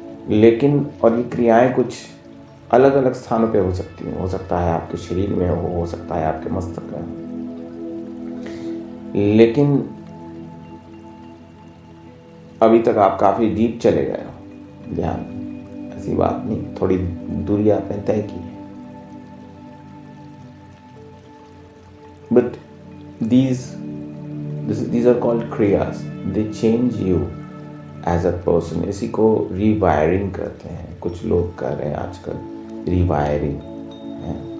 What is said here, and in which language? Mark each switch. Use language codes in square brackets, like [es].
[hi] लेकिन और ये क्रियाएं कुछ अलग अलग स्थानों पे हो सकती हैं। हो सकता है आपके शरीर में हो सकता है आपके मस्तक में हो। लेकिन अभी तक आप काफी डीप चले गए हो ध्यान। ऐसी बात नहीं, थोड़ी दूरी आपने तय की है। [en] But these are called kriyas. They change you as a person. [hi] इसी को रीवायरिंग कहते हैं। कुछ लोग कर रहे हैं आजकल रीवायरिंग है।